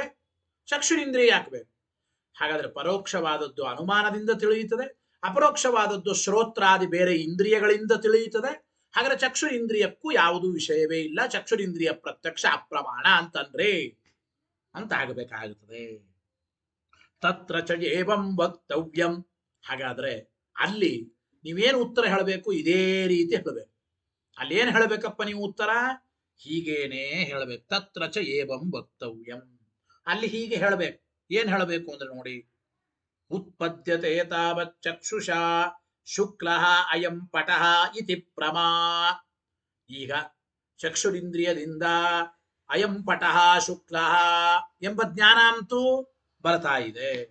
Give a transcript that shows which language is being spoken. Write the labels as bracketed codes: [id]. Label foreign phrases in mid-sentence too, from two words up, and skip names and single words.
[kn] ಚಕ್ಷುರಿಂದ್ರಿಯ ಹಾಕಬೇಕು. ಹಾಗಾದ್ರೆ ಪರೋಕ್ಷವಾದದ್ದು ಅನುಮಾನದಿಂದ ತಿಳಿಯುತ್ತದೆ, ಅಪರೋಕ್ಷವಾದದ್ದು ಶ್ರೋತ್ರಾದಿ ಬೇರೆ ಇಂದ್ರಿಯಗಳಿಂದ ತಿಳಿಯುತ್ತದೆ. ಹಾಗಾದ್ರೆ ಚಕ್ಷು ಇಂದ್ರಿಯಕ್ಕೂ ಯಾವುದೂ ವಿಷಯವೇ ಇಲ್ಲ, ಚಕ್ಷುರಿಂದ್ರಿಯ ಪ್ರತ್ಯಕ್ಷ ಅಪ್ರಮಾಣ ಅಂತಂದ್ರೆ ಅಂತ ಆಗಬೇಕಾಗುತ್ತದೆ. [sa] ತತ್ರ ಚ ಏವಂ ವಕ್ತವ್ಯಂ. [kn] ಹಾಗಾದ್ರೆ ಅಲ್ಲಿ ನೀವೇನು ಉತ್ತರ ಹೇಳಬೇಕು? ಇದೇ ರೀತಿ ಹೇಳಬೇಕು. ಅಲ್ಲೇನು ಹೇಳಬೇಕಪ್ಪ ನೀವು ಉತ್ತರ? ಹೀಗೇನೇ ಹೇಳಬೇಕು. [sa] ತತ್ರ ಚ ಏವಂ ವಕ್ತವ್ಯಂ, [kn] ಅಲ್ಲಿ ಹೀಗೆ ಹೇಳಬೇಕು. ಏನ್ ಹೇಳಬೇಕು ಅಂದ್ರೆ ನೋಡಿ, [sa] उत्पद्यते तावत् चक्षुषा शुक्ल अयं पटः इति प्रमा. [kn] ಈಗ ಚಕ್ಷುರಿಂದ್ರಿಯದಿಂದ [sa] अयं पटः शुक्ल [kn] ಎಂಬ ಜ್ಞಾನ ಅಂತೂ ಬರ್ತಾ ಇದೆ.